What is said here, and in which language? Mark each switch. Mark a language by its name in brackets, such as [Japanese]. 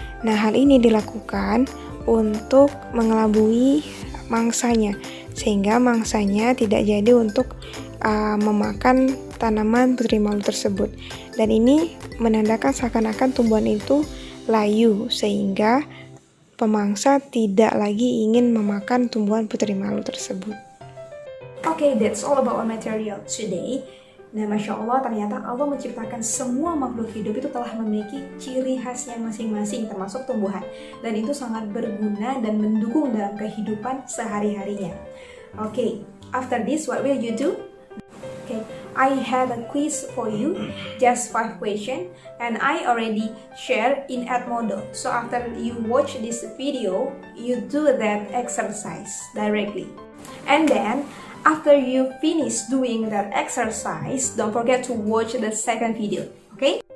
[Indonesian] Nah, hal ini dilakukan untuk mengelabui mangsanya sehingga mangsanya tidak jadi untuk memakan tanaman putri malu tersebut. Dan ini menandakan seakan-akan tumbuhan itu layu sehingga pemangsa tidak lagi ingin memakan tumbuhan putri malu tersebut. [English] Okay, that's all about our material today. [Indonesian] Nah, Masya Allah, ternyata Allah menciptakan semua makhluk hidup itu telah memiliki ciri khasnya masing-masing, termasuk tumbuhan. Dan itu sangat berguna dan mendukung dalam kehidupan sehari-harinya. [English] Okay, after this, what will you do? Okay, I have a quiz for you, just 5 questions, and I already share in Edmodo. So after you watch this video, you do that exercise directly. And then, after you finish doing that exercise, don't forget to watch the second video, okay?